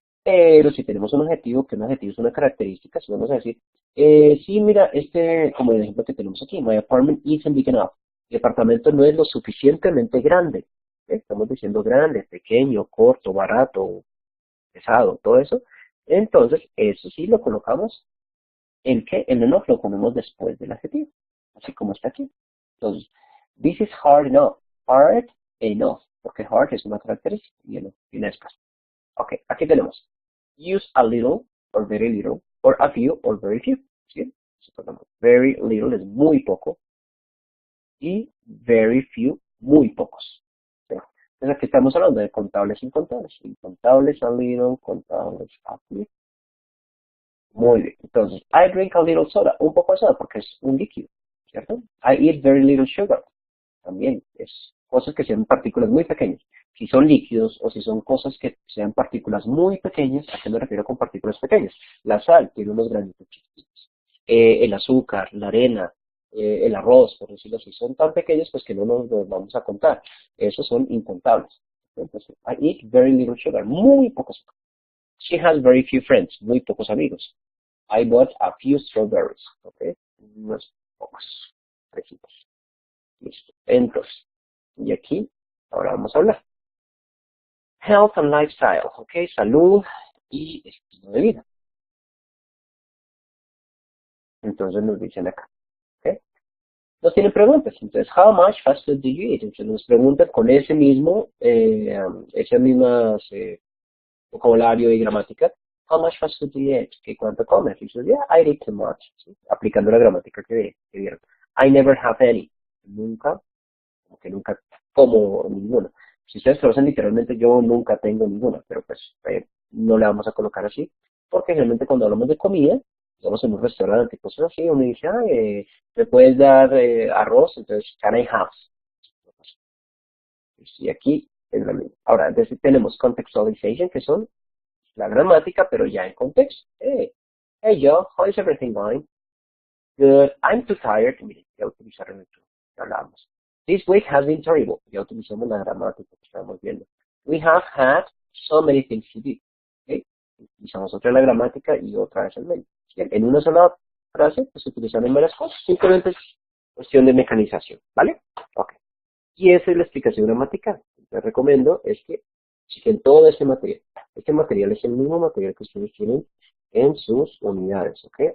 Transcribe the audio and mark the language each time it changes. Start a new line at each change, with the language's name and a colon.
Spanish: Pero si tenemos un objetivo, que un objetivo es una característica, si vamos a decir, sí, mira, como el ejemplo que tenemos aquí,
English: my apartment isn't big enough.
Spanish: El apartamento no es lo suficientemente grande. ¿Sí? Estamos diciendo grande, pequeño, corto, barato, pesado, todo eso. Entonces, eso sí lo colocamos en que el enough lo ponemos después del adjetivo, así como está aquí. Entonces,
English: this is hard enough.
Spanish: Hard enough, porque hard es una característica y enough tiene espacio. Ok, aquí tenemos
English: use a little or very little, or a few or very few.
Spanish: ¿Sí? Very little es muy poco y very few, muy pocos. ¿Sí? Entonces aquí estamos hablando de contables e incontables. Incontables a little, contables a few. Muy bien. Entonces,
English: I drink a little soda,
Spanish: un poco de soda porque es un líquido, ¿cierto?
English: I eat very little sugar,
Spanish: también es cosas que sean partículas muy pequeñas. Si son líquidos o si son cosas que sean partículas muy pequeñas, ¿a qué me refiero con partículas pequeñas? La sal tiene unos granitos chiquitos. El azúcar, la arena, el arroz, por decirlo así, son tan pequeños pues que no nos los vamos a contar. Esos son incontables. Entonces,
English: I eat very little sugar,
Spanish: muy poco azúcar.
English: She has very few friends,
Spanish: muy pocos amigos.
English: I bought a few strawberries, ¿ok?
Spanish: Unos pocos, fresquitos. Listo. Entonces, y aquí, ahora vamos a hablar.
English: Health and lifestyle,
Spanish: ¿ok? Salud y estilo de vida. Entonces nos dicen acá, ¿ok? Nos tienen preguntas. Entonces,
English: how much fast food do you eat?
Spanish: Entonces nos preguntan con ese mismo, ese mismo vocabulario y gramática.
English: How much fast food do you eat?
Spanish: ¿Qué cuánto comes? Y dices,
English: yeah, I eat too much.
Spanish: ¿Sí? Aplicando la gramática que vieron.
English: I never have any.
Spanish: Nunca, como que nunca como ninguna. Si ustedes traducen literalmente, yo nunca tengo ninguna, pero pues no le vamos a colocar así, porque generalmente cuando hablamos de comida, digamos en un restaurante, cosas así, uno dice, ah, ¿me puedes dar arroz? Entonces,
English: can I have?
Spanish: Y aquí es la misma. Ahora, entonces tenemos contextualization, que son la gramática, pero ya en contexto.
English: Hey Joe, how is everything going? Good. I'm too tired.
Spanish: Miren, ya utilizaron el to. Ya hablamos.
English: This week has been terrible.
Spanish: Ya utilizamos la gramática que estamos viendo.
English: We have had so many things to do. ¿Okay?
Spanish: Utilizamos otra la gramática y otra vez el medio. ¿Sí? En una sola frase, pues se utilizan en varias cosas. Simplemente es cuestión de mecanización. ¿Vale? Ok. Y esa es la explicación gramatical. Les recomiendo es que chequen todo este material. Este material es el mismo material que ustedes tienen en sus unidades, ¿ok?